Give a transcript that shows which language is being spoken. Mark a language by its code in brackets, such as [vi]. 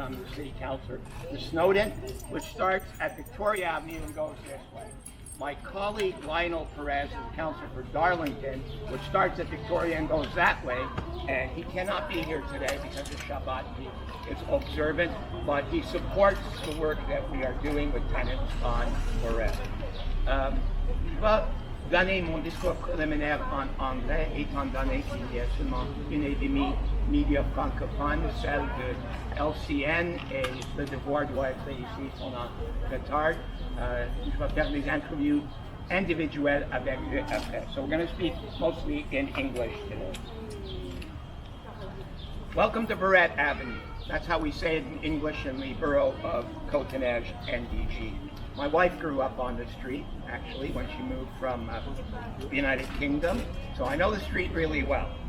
[en] I'm the city councilor for Snowden, which starts at Victoria Avenue and goes this way. My colleague Lionel Perez is the councilor for Darlington, which starts at Victoria and goes that way. And he cannot be here today because of Shabbat. He is observant, but he supports the work that we are doing with tenants on Bourret. [fr] Je vais donner mon discours préliminaire en anglais, étant donné qu'il y a seulement une et demie média francophone, celle de LCN, et le devoir doit être ici pendant retard. Je vais faire des interviews individuelles avec eux après. [en] So we're going to speak mostly in English today. Welcome to Bourret Avenue. That's how we say it in English in the borough of Côte-de-Neiges, NDG. My wife grew up on the street, actually, when she moved from the United Kingdom, so I know the street really well.